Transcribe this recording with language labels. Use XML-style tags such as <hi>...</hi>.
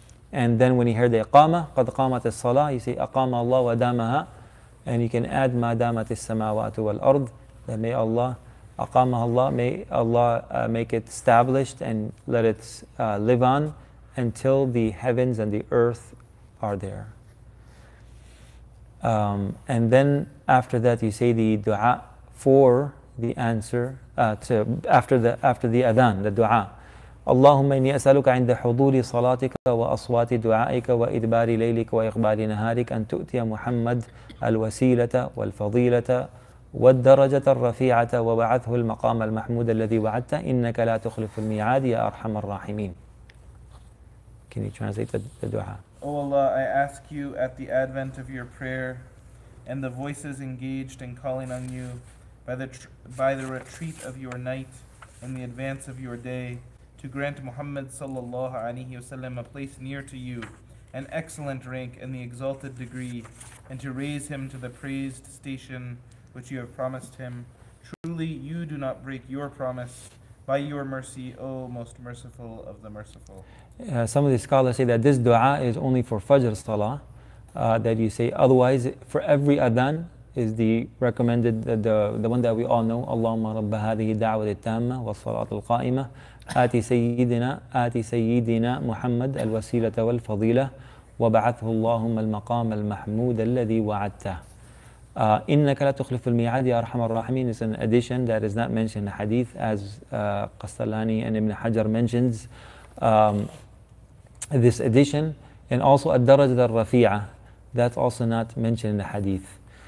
<en>And then when you hear the Iqamah,</en> <ar>قَدْ قَامَتِ الصَّلَاةِ,</ar> <en>you say</en> <ar>أَقَامَ اللَّهُ وَدَامَهَا,</ar> <en>and you can add</en> <ar>مَا دَامَتِ السَّمَاوَاتُ وَالْأَرْضِ,</ar> <en>that may Allah, أَقَامَهَا Allah, may Allah make it established and let it live on until the heavens and the earth are there. And then after that you say the dua for the answer, after the adhan, the dua.</en> <ar>اللهم إني أسألك عند حضور صلاتك وأصوات دعائك وإدبار ليلك وإقبال نهارك أن تؤتي محمد الوسيلة والفضيلة والدرجة الرفيعة وبعثه المقام المحمود الذي وعدته إنك لا تخلف الميعاد يا أرحم الراحمين.</ar> <en>Can you translate the dua? O Allah, I ask you at the advent of your prayer and the voices engaged in calling on you by the retreat of your night and the advance of your day, to grant Muhammad sallallahu alaihi wasallam a place near to you, an excellent rank and the exalted degree, and to raise him to the praised station which you have promised him. Truly you do not break your promise. By your mercy, O most merciful of the merciful. Some of the scholars say that this dua is only for Fajr Salah, that you say. Otherwise, for every adhan is the recommended, the one that we all know.</en> <ar>Allahumma rabba hadhihi da'wat al-tamma wa salat al-qa'imah آتي سيدنا محمد الوسيلة والفضيلة وبعثه اللهم المقام المحمود الذي وعدته. إنك لا تخلف الميعاد يا أرحم الراحمين</ar> <en>is an addition that is not mentioned in the hadith, as Qastalani and Ibn Hajar mentions this addition, and also</en> <ar>الدرجة الرفيعة,</ar> <en>that's also not mentioned in the hadith.</en>